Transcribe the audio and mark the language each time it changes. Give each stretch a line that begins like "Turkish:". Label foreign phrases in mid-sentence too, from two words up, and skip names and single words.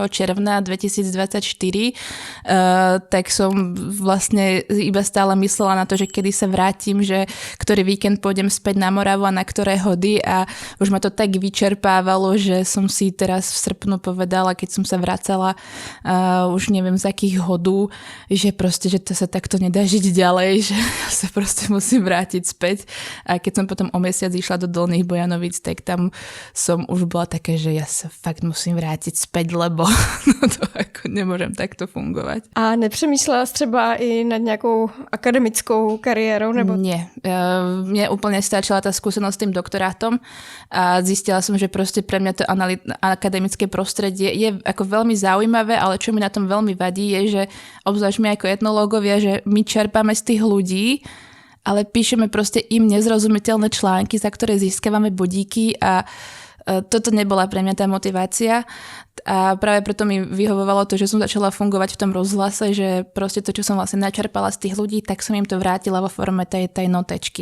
Slovak: června 2024, tak som vlastne iba stále myslela na to, že kedy sa vrátim, že ktorý víkend pôjdem späť na Moravu a na ktoré hody a už ma to tak vyčerpávalo, že som si teraz v srpnu povedala, keď som sa vracala už neviem z akých hodú, že proste, že to sa takto nedá žiť ďalej, že ja sa proste musím vrátiť späť. A keď som potom o mesiac išla do Dolných Bojanovic, tak tam som už bola také, že ja sa fakt musím vrátiť späť, lebo no to ako nemôžem takto fungovať.
Czech: A nepřemýšlela jsi třeba i nad nějakou akademickou kariérou? Nebo...
Slovak: Nie. Mne úplne stačila tá skúsenosť s tým doktorátom a zistila som, že proste pre mňa to akademické prostredie je ako veľmi zaujímavé, ale čo mi na tom veľmi vadí je, že obzvlášť my ako etnológovia, že my čerpáme z tých ľudí, ale píšeme proste im nezrozumiteľné články, za ktoré získavame bodíky a toto nebola pre mňa tá motivácia a práve preto mi vyhovovalo to, že som začala fungovať v tom rozhlase, že proste to, čo som vlastne načerpala z tých ľudí, tak som im to vrátila vo forme tej notečky.